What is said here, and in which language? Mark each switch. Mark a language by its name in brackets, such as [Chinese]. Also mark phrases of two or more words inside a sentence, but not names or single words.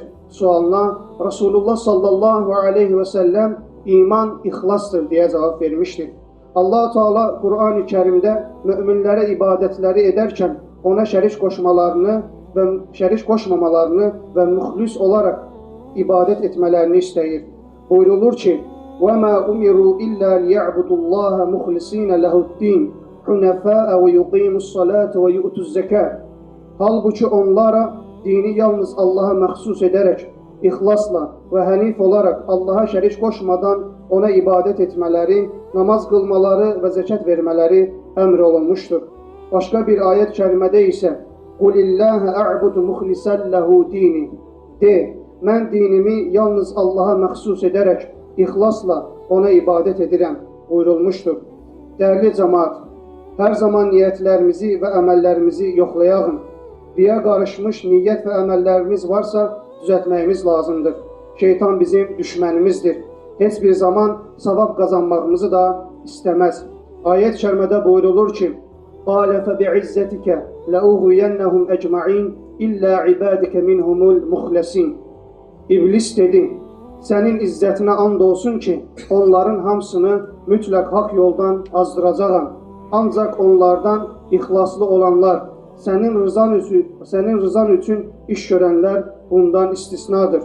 [Azerbaijani] sualına Resulullah [Arabic] صلى الله عليه وسلم [Azerbaijani] "İman ixlasdır" deyə cavab vermişdir. Allah-u Teala Qur'an-ı Kərimdə müminlərə ibadətləri edərkən ona şərik qoşmamalarını və müxlis olaraq ibadət etmələrini istəyir. Buyrulur ki: [Arabic] وَمَا أُمِرُوا إِلَّا لِيَعْبُدُوا اللّٰهَ مُخْلِصِينَ لَهُ الدِّينَ حُنَفَاءَ وَيُقِيمُوا الصَّلَاةَ وَيُؤْتُوا الزَّكَاةَ. [Azerbaijani] Halbuki onlara dini yalnız Allah'a məxsus edərək, ixlasla və hənif olaraq Allah'a şərik qoşmadan ona ibadət etmələri, namaz qılmaları və zəkat vermələri əmr olunmuşdur. Başqa bir ayət kərimədə isə [Arabic] قُلِ اللّٰهَ أَعْبُدُ مُخْلِسًا لَهُ دِينِ [Azerbaijani] De, mən dinimi yalnız Allah'a məxsus edərək, ixlasla ona ibadət edirəm buyurulmuşdur. Dəyərli cəmaat, hər zaman niyyətlərimizi və əməllərimizi yoxlayağın. Riya qarışmış niyyət və əməllərimiz varsa düzəltməyimiz lazımdır. Şeytan bizim düşmənimizdir. Heç bir zaman savab qazanmağımızı da istəməz. Ayət kərimədə buyurulur ki: [Arabic] قَالَ فَبِعِزَّتِكَ لَأُغْوِيَنَّهُمْ أَجْمَعِينَ إِلَّا عِبَادِكَ مِنْهُمُ الْمُخْلَصِينَ. [Azerbaijani] İblis dedi: Sənin izzətinə and olsun ki, onların hamısını mütləq haqq yoldan azdıracağam. Ancaq onlardan ixlaslı olanlar, sənin rızan üçün iş görənlər bundan istisnadır.